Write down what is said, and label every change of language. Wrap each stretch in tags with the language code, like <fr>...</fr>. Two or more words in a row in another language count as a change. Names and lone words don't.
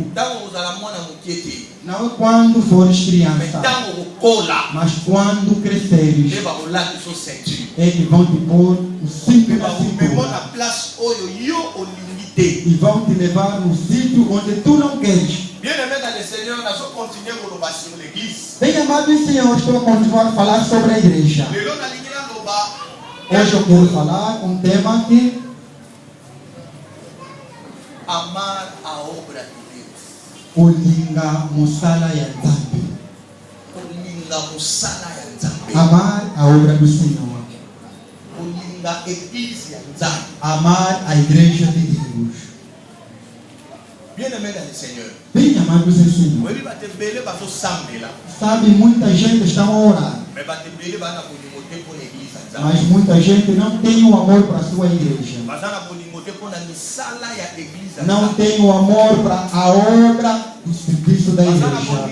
<pt>Não é quando fores criança, mas quando cresceres, eles vão te pôr o cinto na cintura e vão te levar no sítio onde tu não queres. Bem amado Senhor, estou a continuar a falar sobre a igreja. Hoje eu quero falar um tema que amar a obra de Deus.</pt> <ln>Olinga musala ya Nzambe. Olinga musala ya Nzambe.</ln> <pt>Amar a obra do Senhor.</pt> <ln>Olinga igreja ya Nzambe.</ln> <pt>Amar a igreja de Deus.</pt> <fr>Bien-aimé dans le Seigneur.</fr> <pt>Bem amado Senhor. Sabe, muita gente está a orar. Mas muita gente não tem o amor para a sua igreja. Não tem o amor para a obra do serviço da igreja.</pt>